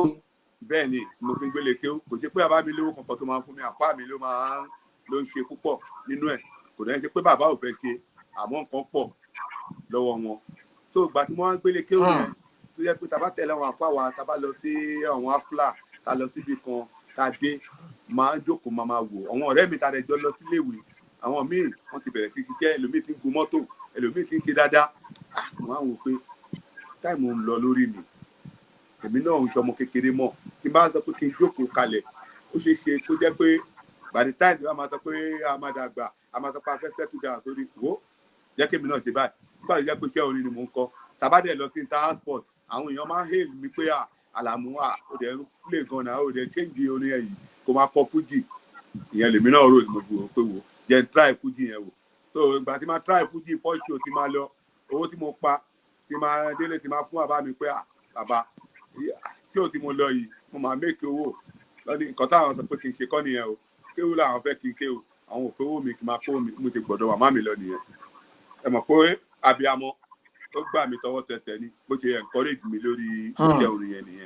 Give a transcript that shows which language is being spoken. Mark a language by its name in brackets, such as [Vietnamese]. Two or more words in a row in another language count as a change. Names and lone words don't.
[Yoruba] bẹ́ẹ̀ ni mo fi ń gbélé kéwú kò ṣe pé bàbá mi lówó kankan tó máa ń fún mi àpá mi ló ń ṣe púpọ̀ nínú ẹ̀ kò dẹ́ ṣe pé bàbá ò fẹ́ ṣe àmọ́ nǹkan pọ̀ lọ́wọ́ wọn tó ìgbà tí wọ́n á gbélé kéwú yẹn tó yẹ pé tá bá tẹ̀lé àwọn àpá wa tá bá lọ sí àwọn afla tá lọ síbi kan tá dé máa ń jókòó máa wò àwọn ọ̀rẹ́ mi tá rẹ̀ jọ lọ síléèwé àwọn míì wọ́n ti bẹ̀rẹ̀ sí ṣiṣẹ́, ẹlòmíì ti ń gun mọ́tò, ẹlòmíì ti ń ṣe dáadáa. Mo á wò pé táìmù ń lọ lórí mi, èmi náà ń ṣọmọ kékeré mọ́, kí n bá sọ pé kí n jókòó kalẹ̀, ó ṣeé ṣe kó jẹ́ pé [English] by the time [Yoruba] tí wọ́n máa sọ pé a máa dàgbà, a máa sọ pé a fẹ́ [English] settle down [Yoruba] sórí wo jẹ́ kí èmi náà ṣe báyìí. Nígbà tó jẹ́ pé iṣẹ́ orin ni mò ń kọ, tàbádẹ̀ lọ sí Intersport, àwọn èèyàn máa ń hail mi pé Àlàmú ó dẹ̀ ń play gan náà, ó dẹ̀ change orin ẹ̀yìn kó máa kọ fújì. Ìyẹn lèmi náà rò ní mo wò pé wò jẹ́ n try fújì yẹn wò. So ìgbà tí máa try fújì [English] first show [Yoruba] tí máa lọ, owó tí mo pa tí máa délé tí máa fún bàbá mi pé bàbá tí ò tí mo lọ yìí mo máa make owó lọ́ní nǹkan táwọn sọ pé kí n ṣe kọ́ nìyẹn o, kéwú làwọn fẹ́ kí n kéwú, àwọn ò fẹ́ owó mi kí n máa kó mi, mo ti gbọ́dọ̀ màmá mi lọ nìyẹn. Ẹ mọ̀ pé abiyamọ ó gbà mí tọwọ́ tẹsẹ̀ ni, bó ṣe encourage mi lórí iṣẹ́ orin yẹn nìyẹn.